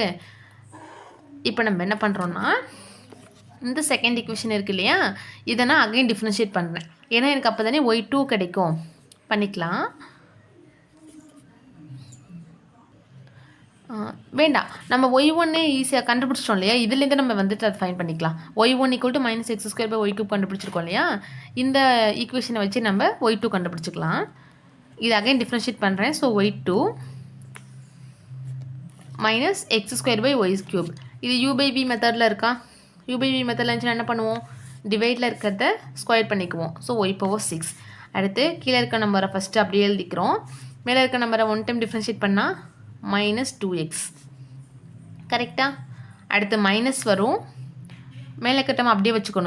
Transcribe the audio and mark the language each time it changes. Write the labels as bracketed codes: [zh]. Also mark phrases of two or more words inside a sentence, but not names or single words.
[ta] இப்போ நம்ம என்ன பண்ணுறோன்னா இந்த [en] second equation [ta] இருக்குது இல்லையா, இதை நான் [en] again differentiate [ta] பண்ணுறேன். ஏன்னா எனக்கு அப்போ தானே y2 கிடைக்கும். பண்ணிக்கலாம். வேண்டாம், நம்ம y1 ஈஸியாக கண்டுபிடிச்சிட்டோம் இல்லையா, இதுலேருந்து நம்ம வந்துட்டு அதை ஃபைன் பண்ணிக்கலாம். y1 = -x² / y³ கண்டுபிடிச்சிருக்கோம் இல்லையா, இந்த ஈக்குவேஷனை வச்சு நம்ம y2 கண்டுபிடிச்சிக்கலாம். இது [en] again differentiate [ta] பண்ணுறேன். ஸோ y2 -x² / y³. இது u/v மெத்தடில் இருக்கா? u/v மெத்தடில் இருந்துச்சுன்னா என்ன பண்ணுவோம்? டிவைடில் இருக்கிறத ஸ்கொயர் பண்ணிக்குவோம். [en] ஸோ y power 6. [ta] அடுத்து கீழே இருக்க நம்பரை ஃபஸ்ட்டு அப்படியே எழுதிக்கிறோம். மேலே இருக்க நம்பரை 1 [en] time differentiate [ta] பண்ணால் -2x. கரெக்டாக? அடுத்து மைனஸ் வரும், மேலே கட்டம் அப்படியே வச்சுக்கணும்.